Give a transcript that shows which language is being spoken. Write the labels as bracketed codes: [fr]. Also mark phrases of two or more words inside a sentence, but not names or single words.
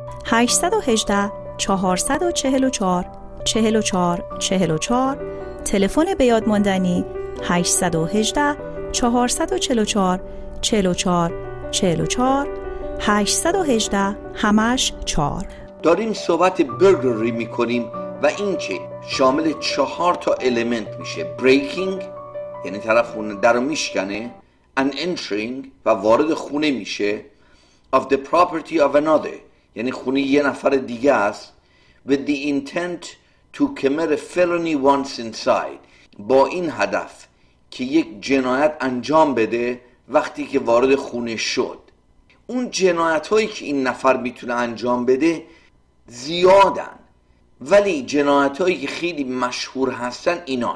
[fa] 818 444 44 44 تلفن به یاد ماندنی 818 444 44 44 818 همش 4. داریم صحبت برگلری میکنیم و این که شامل 4 المنت میشه: breaking، یعنی طرف خونه در رو میشکنه، [en] and entering، [fa] و وارد خونه میشه، [en] of the property of another، [fa] یعنی خونه یه نفر دیگه است، [en] with the intent to commit a felony once inside، [fa] با این هدف که یک جنایت انجام بده وقتی که وارد خونه شد. اون جنایت هایی که این نفر میتونه انجام بده زیادن، ولی جنایت هایی که خیلی مشهور هستن اینان.